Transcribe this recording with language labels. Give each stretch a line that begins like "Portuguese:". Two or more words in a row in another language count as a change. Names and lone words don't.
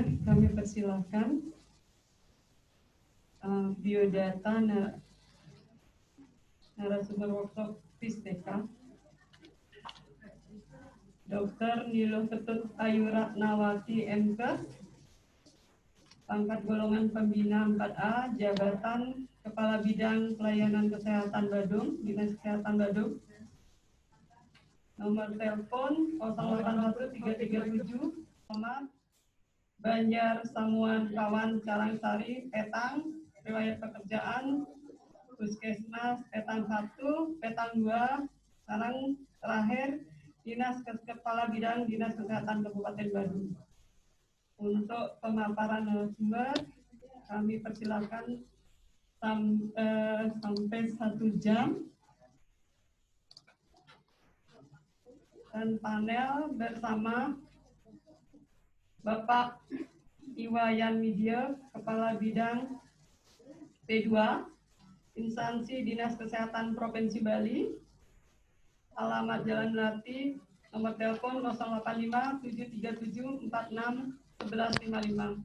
Indonesian: Kami persilahkan biodata narasumber workshop Pisteka, Dr. Nilo Ketut Ayu Ratnawati MK, pangkat golongan pembina 4A, jabatan Kepala Bidang Pelayanan Kesehatan Badung, Dinas Kesehatan Badung. Nomor telepon 081337 Banjar Samuan Kawan Carangsari, Petang, riwayat pekerjaan, Puskesmas, Petang 1, Petang 2, sekarang terakhir, Kepala Bidang Dinas Kesehatan Kabupaten Badung. Untuk pemaparan narasumber, kami persilakan sampai 1 jam. Dan panel bersama Bapak Iwayan Widya, Kepala Bidang P2, Instansi Dinas Kesehatan Provinsi Bali, alamat Jalan Melati, nomor telepon 085 737 46 1155.